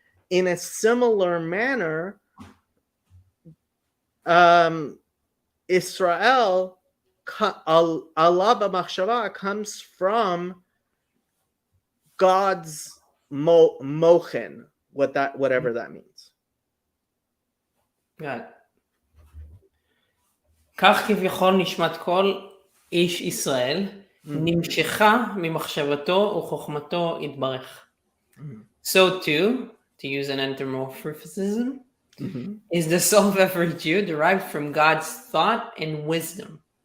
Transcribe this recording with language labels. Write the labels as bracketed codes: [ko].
[en] In a similar manner, Israel, Allah b'machshava, comes from God's mochen, whatever that means. Right. [he] כך כביכול נשמת כל איש ישראל נמשכה ממחשבתו וחוכמתו יתברך. [en] So too, to use an anthropomorphism, is the soul of every Jew derived from God's thought and wisdom.